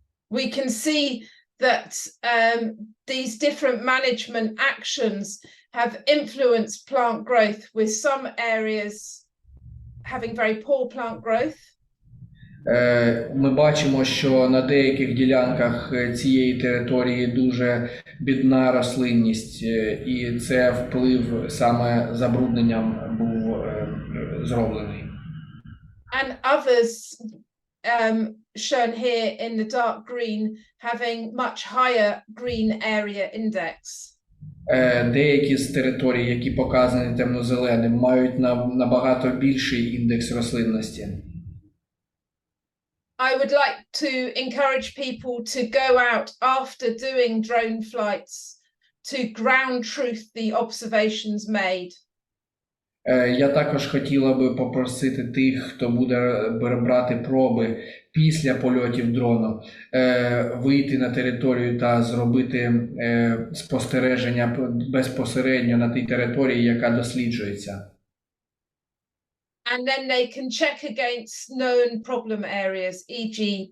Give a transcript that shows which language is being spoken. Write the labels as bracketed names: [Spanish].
[English] We can see that these different management actions have influenced plant growth, with some areas having very poor plant growth. [Ukrainian] Ми бачимо, що на деяких ділянках цієї території дуже бідна рослинність, і це вплив саме забрудненням був зроблений. [English] And others, shown here in the dark green, having much higher green area index. [Ukrainian] Деякі з територій, які показані темно-зеленим, мають набагато більший індекс рослинності. [English] I would like to encourage people to go out after doing drone flights to ground truth the observations made. [Ukrainian] Я також хотіла би попросити тих, хто буде брати проби після польотів дрону, вийти на територію та зробити спостереження безпосередньо на тій території, яка досліджується. [English] And then they can check against known problem areas, e.g.